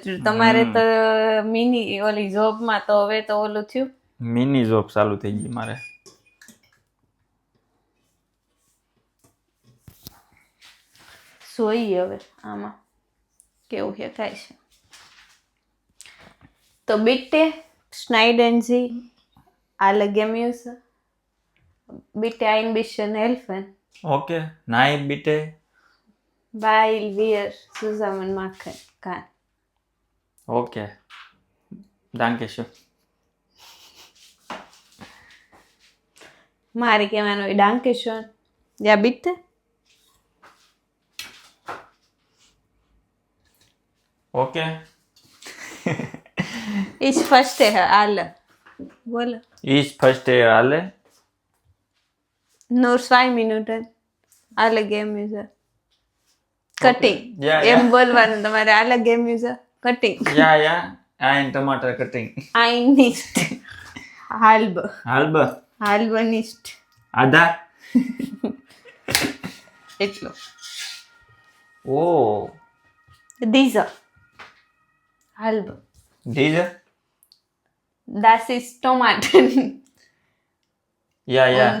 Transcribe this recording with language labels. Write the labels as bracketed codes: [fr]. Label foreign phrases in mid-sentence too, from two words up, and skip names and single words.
[gu] તમારે તો મિની ઓલી જોબમાં તો હવે તો ઓલું થયું. મિની જોબ ચાલુ થઈ ગઈ મારે. જોઈએ હવે આમાં કેવું છે થાય છે. [de] તો bitte schneiden Sie alle Gemüse. Bitte ein bisschen helfen. [gu] ઓકે નાઈ બીટે [de] Weil wir zusammen machen kann. ઓકે danke schön. [gu] મારે કહેવાનું હોય [de] danke schön. Ja bitte. [gu] ઓકે [de] Ich verstehe alle. [gu] બોલો. ઈસ ફર્સ્ટ હાલે. [de] Nur 2 Minuten. Alle Gemüse. Cutting. Ja, [gu] એમ [de] ja. [gu] બોલવાનું તમારે [de] alle Gemüse. [gu] Cutting. [de] યા ein ટમાટર કટિંગ. Ein nicht. Halbe. હાલબ Halbe nicht. [gu] આધા. એટલો. ઓ [de] Dieser. Halbe. ડીઝ Das ist Tomaten. Ja ja